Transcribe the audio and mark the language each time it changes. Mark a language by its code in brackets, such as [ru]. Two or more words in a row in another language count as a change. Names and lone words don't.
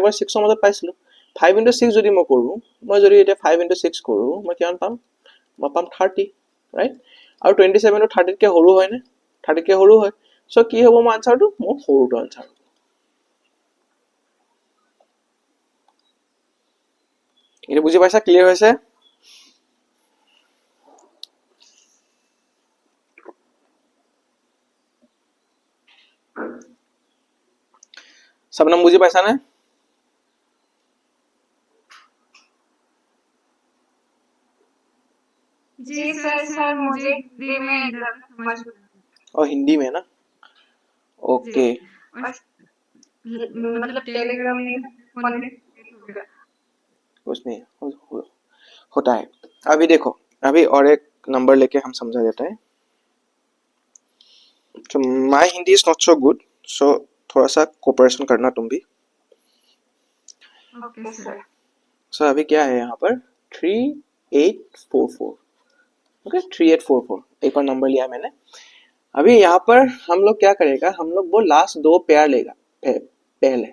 [as] আৰু 6 ৰ মাজত পাইছিলো 5 * 6 যদি মই কৰো মই যদি এটা 5 * 6 কৰো মই কিমান পাম মই পাম 30 ৰাইট আৰু 27 টো 30 কে সৰু হয় নে 30 কে সৰু হয় সো কি হ'ব মোৰ আনসাৰটো মোৰ সৰুটো আনসাৰ এটা বুজি পাইছা ক্লিয়াৰ হৈছে सबनम বুজি পাইছা নে [hi] जी सर मुझे हिंदी में ज़्यादा समझ और हिंदी में ना ओके मतलब टेलीग्राम में कुछ नहीं होता है अभी देखो अभी और एक नंबर लेके हम समझा देता है [en] so my Hindi is not so good so [hi] थोड़ा सा कोऑपरेशन करना तुम भी। ओके सर। सर अभी क्या है यहाँ पर 3844, ओके 3844 एक और नंबर लिया मैंने। अभी यहाँ पर हम लोग क्या करेगा, हम लोग वो लास्ट दो पेयर लेगा पहले।